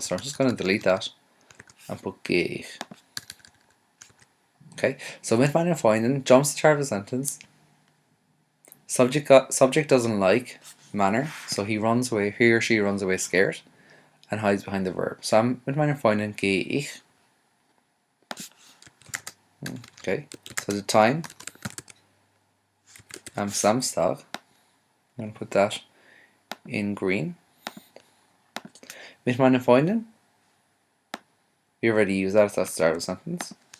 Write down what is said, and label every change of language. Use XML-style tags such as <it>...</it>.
<en>So I'm just going to delete that and put gehe ich. Okay, so mit meinen Freunden jumps the start of the sentence. Subject doesn't like manner, so he or she runs away scared and hides behind the verb.</en> <de>So I'm mit meinen Freunden gehe ich.</de> <en>Okay, so the time, am Samstag, I'm going to put that in green. Mit meinen Freunden, we already used that at the start of the sentence.</en>